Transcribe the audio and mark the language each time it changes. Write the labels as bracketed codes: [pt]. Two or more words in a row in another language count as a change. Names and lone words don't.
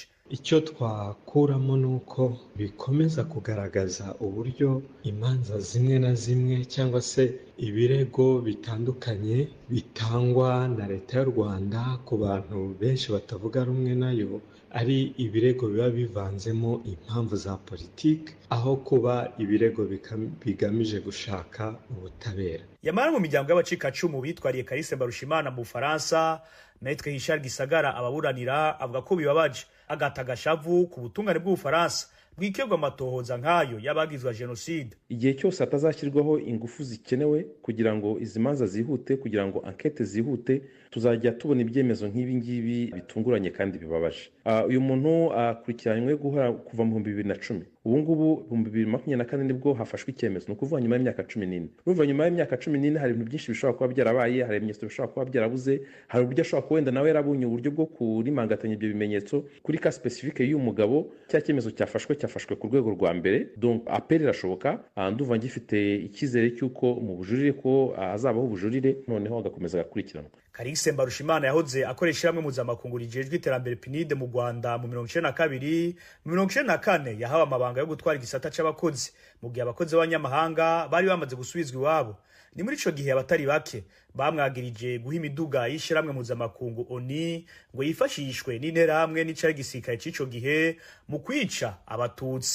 [rw] icyo twakuramo ni uko bikomeza kugaragaza uburyo imanza zimwe na zimwe cyangwa se ibirego bitandukanye bitangwa na leta y'u Rwanda ku bantu benshi batavuga rumwe nayo ari ibirego biba bivanzemo impamvu za politiki aho kuba ibirego bigamije gushaka ubutabera. [rn] Yamara mu miryango y'abacikacumu bitwariye Kalise Mbarushimana mu Bufaransa, Maître Richard Gisagara ababuranira avuga ko bibabaje agata gashavu ku butungane bw'Ubufaransa bwikebwa amatohoza nk'ayo y'abagizwa jenoside. [rw] Igihe cyose atazashyirwaho ingufu zikenewe kugira ngo izi manza zihute, kugira ngo enquête zihute, tuzajya tubona ibyemezo nk'ibi ngibi bitunguranye kandi bibabaje. Uyu muntu akurikiranywe kuva mu 2010. Ubu ngubu 2024 nibwo hafashwe icyemezo, no kuvuga nyuma y'imyaka 14. Urumva nyuma y'imyaka 14 hari ibintu byinshi bishobora kuba byarabaye, hari ibimenyetso bishobora kuba byarabuze, hari uburyo ashobora kuwenda nawe yarabunye uburyo bwo kurimangatanya ibyo bimenyetso kuri ka specifique y'uyu mugabo. Cya cyemezo cyafashwe ku rwego rwa mbere, [fr] donc appel [rw] irashoboka. Nduva ngifite icyizere cy'uko mu bujurire ko azabaho ubujurire, noneho agakomeza gakurikiranwa. [rn] Kalise Mbarushimana yahoze akoresha hamwe mpuzamakungu rijejwe iterambere PNID mu Rwanda mu 1992, mu 1994 yahawe amabanga yo gutwara igisata c'abakozi mu gihe abakozi b'abanyamahanga bari bamaze gusubizwa iwabo. Ni muri ico gihe abatari bake bamwagirije guha imiduga y'ishiramwe mpuzamakungu ONU ngo yifashishwe n'interahamwe n'icari gisirikare c'ico gihe mu kwica abatutsi.